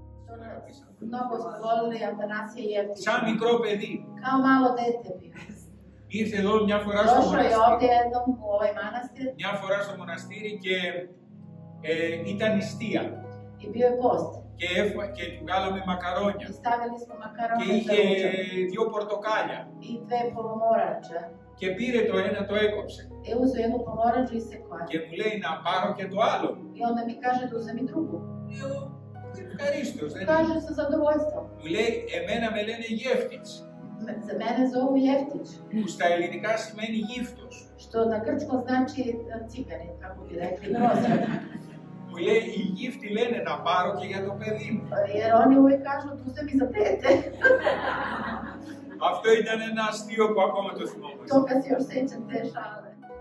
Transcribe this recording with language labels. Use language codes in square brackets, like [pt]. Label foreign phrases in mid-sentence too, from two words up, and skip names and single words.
[sr] Mnogo smo volili Atanasije Jeftića. [el] Σαν μικρό παιδί. [sr] Kao malo dete bio. [el] Ήρθε εδώ μια φορά στο [sr] Došao je ovdje [el] μοναστήρι. [sr] jednom u ovaj manastir [el] Μια φορά στο μοναστήρι και ήταν νηστεία. [sr] i bio je post. [el] Και του βγάλαμε μακαρόνια. [sr] I stavili smo [el] Και [sr] makarone za [el] είχε [sr] ručak [el] 2 πορτοκάλια. [sr] i 2 pomoranče. [el] Και πήρε το ένα, το έκοψε. [sr] I uzeo jednu pomoranču i sekao. [el] Και μου λέει να πάρω και το άλλο. [sr] I onda mi kaže da uzem i drugu. [el] Λέω, ευχαρίστως, δεν είναι. [sr] Kaže sa zadovoljstvom. [el] Μου λέει, εμένα με λένε Γεύτης. [sr] Za mene zovu Jeftić. [el] Που στα ελληνικά σημαίνει γύφτος. [sr] Što na grčkom znači ciganin, kako bi rekli, grozan. [el] Μου λέει, οι γύφτοι λένε να πάρω και για το παιδί μου. [sr] Jer oni uvijek kažu da uzem i za dete. [el] Αυτό ήταν ένα αστείο που ακόμα το θυμόμαστε. [sr] Toga se još sećam te šale.